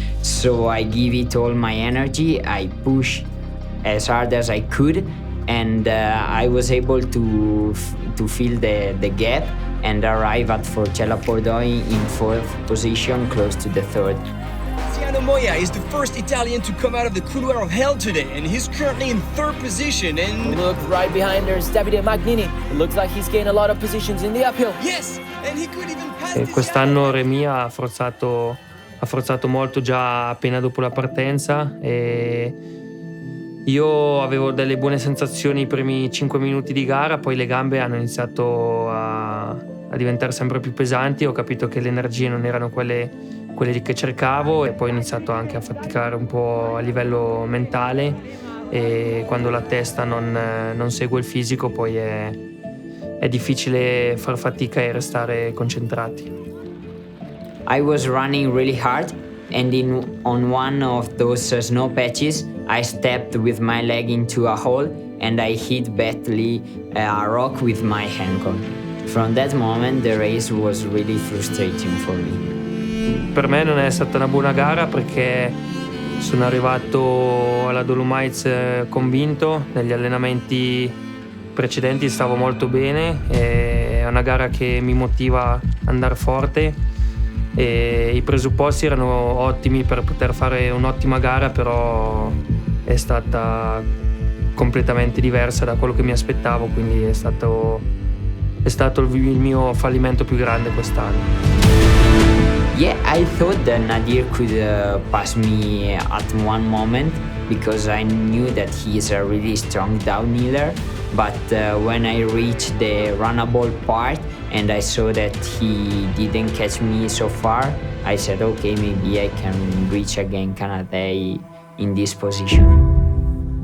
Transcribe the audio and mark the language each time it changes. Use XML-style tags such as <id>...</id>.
<en>So I give it all my energy, I push as hard as I could, and I was able to fill the gap and arrive at Forcella Pordoi in 4th position, close to the 3rd. Luciano Moya is the first Italian to come out of the couloir of hell today, and he's currently in 3rd position. And look, right behind there is Davide Magnini. It looks like he's gained a lot of positions in the uphill. Yes, and he could even pass.</en> <it>Quest'anno Remy ha forzato molto già appena dopo la partenza, e io avevo delle buone sensazioni i primi 5 minuti di gara, poi le gambe hanno iniziato a diventare sempre più pesanti, ho capito che le energie non erano quelle che cercavo, e poi ho iniziato anche a faticare un po' a livello mentale, e quando la testa non segue il fisico poi è difficile far fatica e restare concentrati.</it> <en>I was running really hard, and on one of those snow patches I stepped with my leg into a hole and I hit badly a rock with my ankle. From that moment the race was really frustrating for me.</en> <it>Per me non è stata una buona gara, perché sono arrivato alla Dolomites convinto. Negli allenamenti precedenti stavo molto bene, è una gara che mi motiva ad andare forte, e i presupposti erano ottimi per poter fare un'ottima gara, però è stata completamente diversa da quello che mi aspettavo, quindi è stato il mio fallimento più grande quest'anno.</it> <en>Yeah, I thought that Nadir could pass me at one moment, because I knew that he is a really strong downhiller. But when I reached the runnable part and I saw that he didn't catch me so far, I said, okay, maybe I can reach again Canada in this position.</en>